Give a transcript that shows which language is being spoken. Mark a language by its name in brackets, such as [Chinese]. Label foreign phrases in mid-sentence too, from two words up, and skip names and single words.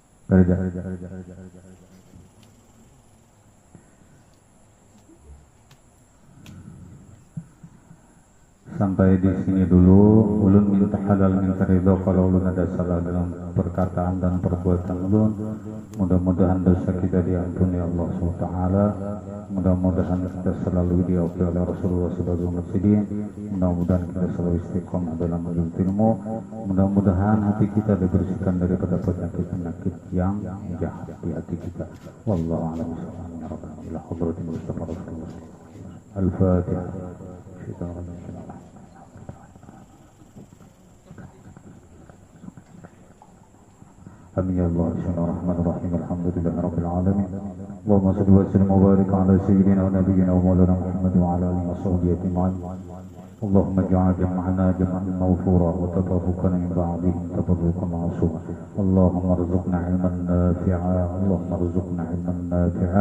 [Indonesian] Sampai di sini dulu. [Banjar] Ulun minta halal minta ridho kalau ulun ada salah dalam perkataan dan perbuatan ulun. [Indonesian] Mudah-mudahan dosa kita diampuni Allah SWT. Mudah-mudahan kita selalu diampuni oleh Rasulullah sebagai mursyidin. Mudah-mudahan kita selalu istiqomah dalam menuntut ilmu. Mudah-mudahan hati kita dibersihkan daripada penyakit-penyakit yang jahat di hati kita. [Arabic] Wallahu a'lam bishawab. Al-Fatihah. Amin ya Allah. Bismillahirrahmanirrahim. Alhamdulillahirabbil alamin. Allahumma shalli wa sallim wa barik ala sayyidina wa nabiyyina wa maulana Muhammad wa ala alihi wa sahbihi ajma'in. اللهم اجعل جمعنا جمعا موفورا وتفرقنا من بعضهم تفرقا معصوما. اللهم ارزقنا علما نافعا. اللهم ارزقنا علما نافعا.